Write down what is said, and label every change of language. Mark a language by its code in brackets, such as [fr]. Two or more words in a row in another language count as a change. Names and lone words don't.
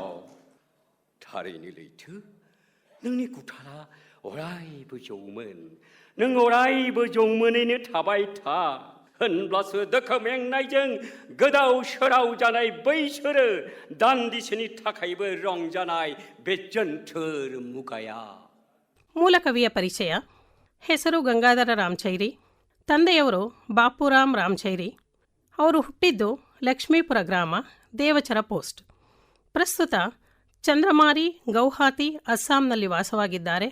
[brx] थारैनो लैथो, नोंनि गुथाला अरायबो जौमोन. नों अरायबो जौमोनैनो थाबाय था, होनब्लासो दोखो मेंनायजों गोदाव सोराव जानाय बैसोरो दान्दिसेनि थाखायबो रंजानाय बे जोन्थोर मुगाया. [kn] ಮೂಲ ಕವಿಯ ಪರಿಚಯ. ಹೆಸರು ಗಂಗಾಧರ ರಾಮಚೈರಿ. ತಂದೆಯವರು ಬಾಪುರಾಮ್ ರಾಮಚೈರಿ. ಅವರು ಹುಟ್ಟಿದ್ದು ಲಕ್ಷ್ಮೀಪುರ ಗ್ರಾಮ, ದೇವಚರ ಪೋಸ್ಟ್. ಪ್ರಸ್ತುತ ಚಂದ್ರಮಾರಿ, ಗೌಹಾತಿ, ಅಸ್ಸಾಂನಲ್ಲಿ ವಾಸವಾಗಿದ್ದಾರೆ.